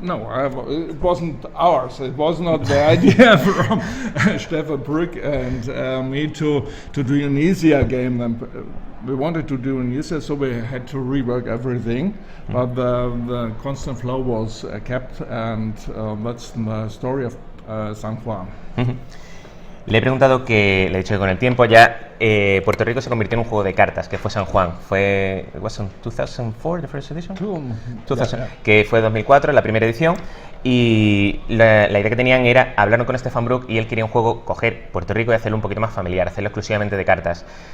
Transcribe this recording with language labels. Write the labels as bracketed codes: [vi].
[en] No, it wasn't ours. It was not the idea from Stefan Brück and me to do an easier game than we wanted to do an easier, so we had to rework everything. But the constant flow was kept, and that's the story of San Juan. [es] Le he preguntado que, le he dicho que con el tiempo ya Puerto Rico se convirtió en un juego de cartas, que fue San Juan. Fue, [en] was in 2004 the first edition? 2000, yeah. [es] Que fue 2004 la primera edición. Y la idea que tenían era, hablaron con Stefan Brück y él quería un juego, coger Puerto Rico y hacerlo un poquito más familiar, hacerlo exclusivamente de cartas.